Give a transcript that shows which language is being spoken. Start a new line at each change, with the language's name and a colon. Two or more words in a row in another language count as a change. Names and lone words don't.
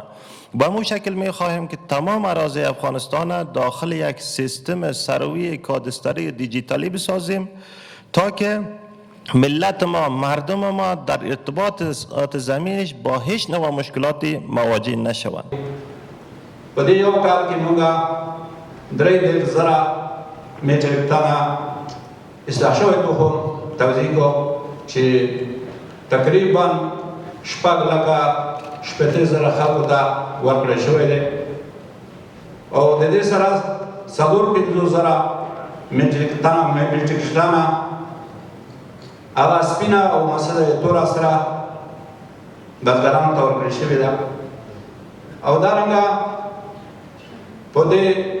Persian: با مو شکل می خواهیم که تمام اراضی افغانستان داخل یک سیستم سروی کادستری دیجیتالی بسازیم تا که ملت ما، مردم ما در ارتباط زمینش با هیچ نوع مشکلاتی مواجه نشوند.
Pashto: په دې یو کال کې موږ 3,000 میټریک ټنه اصلاح شوی تخم توزیع کړو چې تقریبا 6,000 خلکو ته ورکړل شوی دی او د دې سره 4,000 میټریک ټنه هغه سپینه او مسله توره سره بزګرانو ته ورکړل شوې ده او دارنګه په دې